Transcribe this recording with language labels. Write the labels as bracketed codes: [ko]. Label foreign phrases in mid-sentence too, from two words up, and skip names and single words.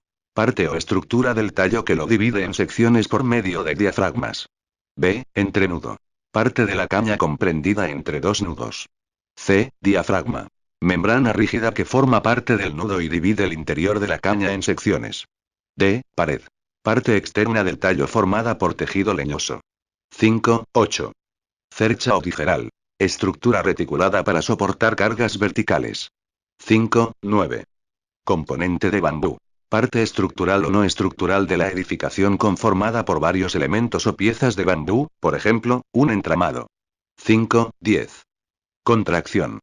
[es] Parte o estructura del tallo que lo divide en secciones por medio de diafragmas. B. Entrenudo. Parte de la caña comprendida entre dos nudos. C. Diafragma. Membrana rígida que forma parte del nudo y divide el interior de la caña en secciones. D. Pared. Parte externa del tallo formada por tejido leñoso. 5. 8. Cercha o tijeral. Estructura reticulada para soportar cargas verticales. 5. 9. Componente de bambú. Parte estructural o no estructural de la edificación conformada por varios elementos o piezas de bambú, por ejemplo, un entramado. 5. 10. Contracción.